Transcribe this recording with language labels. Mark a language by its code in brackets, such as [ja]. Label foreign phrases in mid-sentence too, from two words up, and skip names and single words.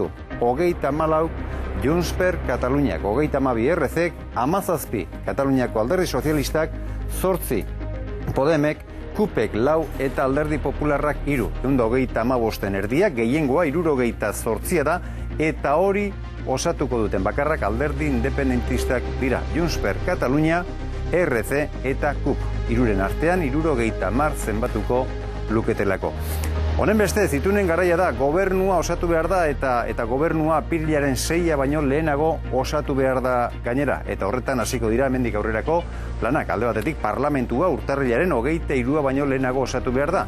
[eu] 34 Junts per Kataluniak, 32 RC-ek, 17 Kataluniako Alderdi Sozialistak, 8 Podemek, Kupek 4 eta Alderdi Popularrak 3. 135 erdiak, gehiengoa 78 da, eta hori osatuko duten bakarrak alderdi independentistak dira. Junts per Katalunia, RC eta KUP. 3 artean 70 zenbatuko luketelako. Honen beste, zitunen garaia da, gobernua osatu behar da eta gobernua apirilaren 6 baino lehenago osatu behar da gainera. Eta horretan hasiko dira hemendik aurrerako planak. Alde batetik parlamentua urtarrilaren 23 baino lehenago osatu behar da.